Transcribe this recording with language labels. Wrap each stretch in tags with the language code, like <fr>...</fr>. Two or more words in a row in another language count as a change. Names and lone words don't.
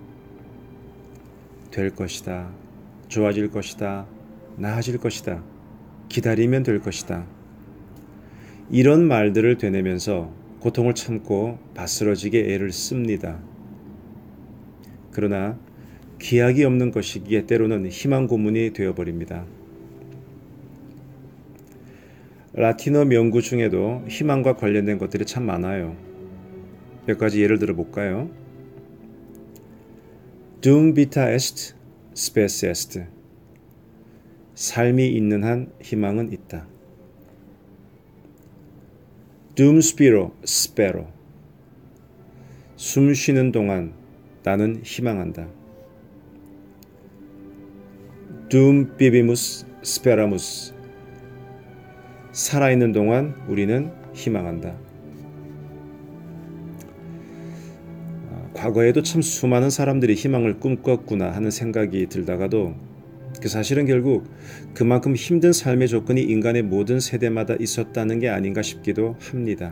<ko>될 것이다, 좋아질 것이다, 나아질 것이다, 기다리면 될 것이다, 이런 말들을 되뇌면서 고통을 참고 바스러지게 애를 씁니다. 그러나 기약이 없는 것이기에 때로는 희망 고문이 되어버립니다. 라틴어 명구 중에도 희망과 관련된 것들이 참 많아요. 몇 가지 예를 들어 볼까요?</ko> <la>Dum vita est, spes est.</la> <ko>삶이 있는 한 희망은 있다.</ko> <la>Dum spiro, spero.</la> <ko>숨 쉬는 동안 나는 희망한다.</ko> <la>Dum vivimus, speramus.</la> <ko>살아있는 동안 우리는 희망한다. 과거에도 참 수많은 사람들이 희망을 꿈꿨구나 하는 생각이 들다가도 그 사실은 결국 그만큼 힘든 삶의 조건이 인간의 모든 세대마다 있었다는 게 아닌가 싶기도 합니다.</ko>